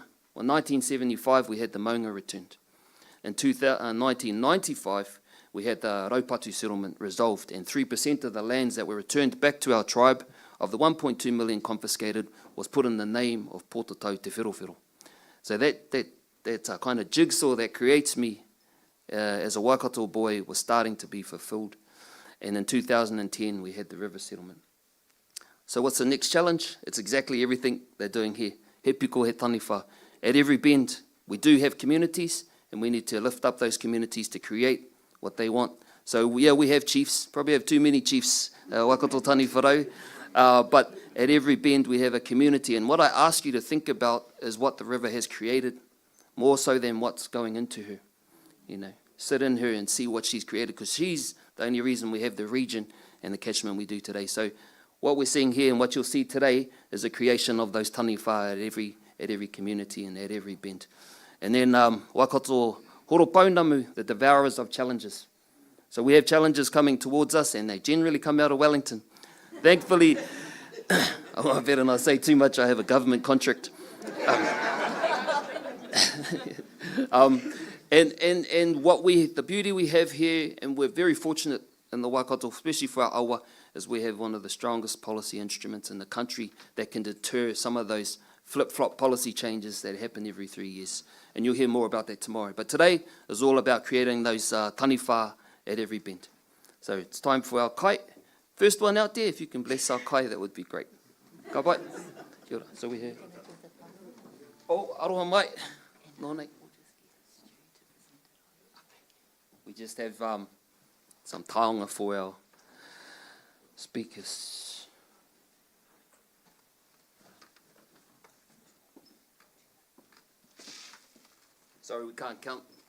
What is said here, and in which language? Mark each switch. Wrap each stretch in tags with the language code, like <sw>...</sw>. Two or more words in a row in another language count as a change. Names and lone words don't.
<en>Well, in 1975, we had the maunga returned. In 1995, we had the Raupatu settlement resolved, and 3% of the lands that were returned back to our tribe, of the 1.2 million confiscated, was put in the name of Pōtatau Te Wherowhero. So that kind of jigsaw that creates me as a Waikato boy was starting to be fulfilled. And in 2010, we had the river settlement. So what's the next challenge? It's exactly everything they're doing here.</en> <mi>He piko he taniwha.</mi> <en>At every bend, we do have communities, and we need to lift up those communities to create what they want. So yeah, we have chiefs, probably have too many chiefs, Waikato</en> <mi>tani wharau,</mi> <en>but at every bend we have a community. And what I ask you to think about is what the river has created, more so than what's going into her. Sit in her and see what she's created, because she's the only reason we have the region and the catchment we do today. So what we're seeing here and what you'll see today is the creation of those taniwha at every community and at every bend.</en> <mi>And then Waikato horo paunamu,</mi> <en>the devourers of challenges. So we have challenges coming towards us, and they generally come out of Wellington. Thankfully, I better not say too much, I have a government contract. And what the beauty we have here, and we're very fortunate in the Waikato, especially for our awa, is we have one of the strongest policy instruments in the country that can deter some of those flip-flop policy changes that happen every 3 years. And you'll hear more about that tomorrow. But today is all about creating those taniwha at every bend. So it's time for our kai. First one out there, if you can bless our kai, that would be great.</en> <mi>Ka pai. Kia ora.</mi> <en>So we have...</en> <mi>Oh, aroha mai.</mi> <en>No, nei. We just have some taonga for our speakers. Sorry, we can't count.</en>